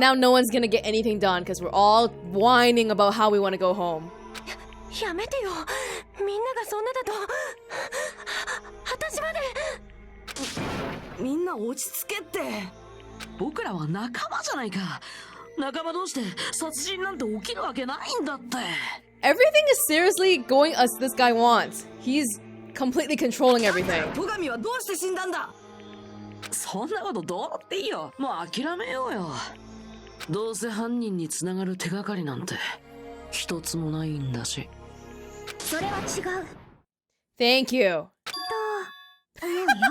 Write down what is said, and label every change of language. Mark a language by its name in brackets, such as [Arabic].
[English] And now no one's gonna get anything done because we're all whining about how we want to go home. [Japanese] やめてよ。みんながそんなだと私まで。みんな落ち着けって。僕らは仲間じゃないか。仲間同士で殺人なんて起きるわけないんだって。 [English] Everything is seriously going as this guy wants. He's completely controlling everything. [Japanese] 戸上はどうして死んだんだ？そんなことどうだっていいよ。もう諦めようよ。どうせ犯人につながる手がかりなんて一つもないんだし。それは違う [English] Thank you. [Japanese] と思うよ。